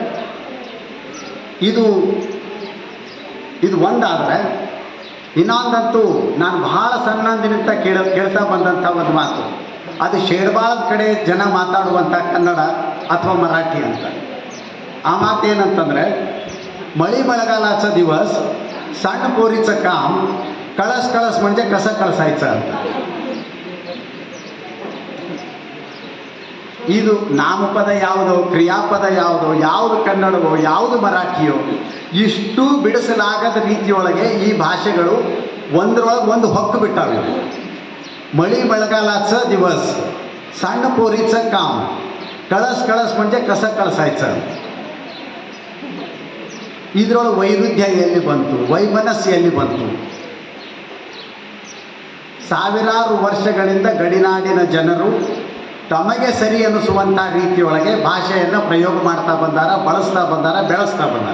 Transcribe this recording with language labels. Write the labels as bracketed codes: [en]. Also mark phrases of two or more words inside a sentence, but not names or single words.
[kn] ಇದು ಒಂದಾದರೆ, ಇನ್ನೊಂದಂತೂ ನಾನು ಭಾಳ ಸಣ್ಣಂದಿನಿಂದ ಕೇಳ್ತಾ ಬಂದಂಥ ಒಂದು ಮಾತು, ಅದು ಶೇರ್ಬಾಳದ ಕಡೆ ಜನ ಮಾತಾಡುವಂಥ ಕನ್ನಡ ಅಥವಾ ಮರಾಠಿ ಅಂತ. ಆ ಮಾತೇನಂತಂದರೆ, [mr] ಮಳಿ ಮಳೆಗಾಲಾचा दिवस सण पोरीचं काम कळस कळस म्हणजे कसं कळसायचं ಅಂತ. [kn] ಇದು ನಾಮಪದ ಯಾವುದೋ, ಕ್ರಿಯಾಪದ ಯಾವುದೋ, ಯಾವುದು ಕನ್ನಡವೋ, ಯಾವುದು ಮರಾಠಿಯೋ, ಇಷ್ಟು ಬಿಡಿಸಲಾಗದ ರೀತಿಯೊಳಗೆ ಈ ಭಾಷೆಗಳು ಒಂದರೊಳಗೆ ಒಂದು ಹೊಕ್ಕು ಬಿಟ್ಟಾವೆ. [mr] ಮಳಿ ಮಳೆಗಾಲಾचं दिवस सण पोरीचं काम कळस कळस म्हणजे कसं कळसायचं. [kn] ಇದರೊಳಗೆ ವೈರುಧ್ಯ ಎಲ್ಲಿ ಬಂತು, ವೈಮನಸ್ಸು ಎಲ್ಲಿ ಬಂತು? ಸಾವಿರಾರು ವರ್ಷಗಳಿಂದ ಗಡಿನಾಡಿನ ಜನರು ತಮಗೆ ಸರಿ ಅನ್ನಿಸುವಂಥ ರೀತಿಯೊಳಗೆ ಭಾಷೆಯನ್ನು ಪ್ರಯೋಗ ಮಾಡ್ತಾ ಬಂದಾರ, ಬಳಸ್ತಾ ಬಂದಾರ, ಬೆಳೆಸ್ತಾ ಬಂದಾರ.